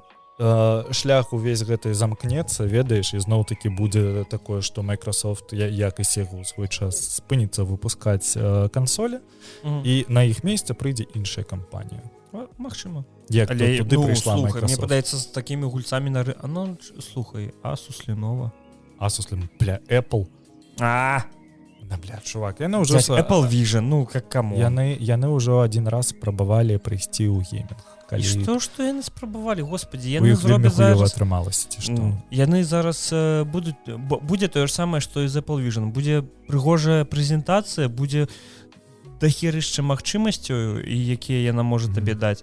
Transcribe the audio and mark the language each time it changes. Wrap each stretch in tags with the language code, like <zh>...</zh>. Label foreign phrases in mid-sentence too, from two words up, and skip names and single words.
<be>Шлях увесь гэты замкнецца, ведаеш, і зноў-такі будзе такое, што Microsoft, як і Sega ў свой час, спыніцца выпускаць кансолі, і на іх месцы прыйдзе іншая кампанія. Магчыма. Як туды прыйшла Microsoft. Мне падаецца, з такімі гульцамі на слухай, Asus, Lenovo.</be> <ru>Asus, бля, Apple. Да, бля, чувак,</ru> <be>яны ўжо</be> <ru>Apple Vision, ну как кому</ru> <be>яны ўжо адзін раз спрабавалі прыйсці ў геймінг. І што яны спрабавалі, господі, яны зробяць зараз атрымалася ці што? Яны зараз будзе тое ж самае, што і з Apple Vision. Будзе прыгожая прэзентацыя, будзе дахерышча магчымасцяў, і якія яна можа табе даць.</be>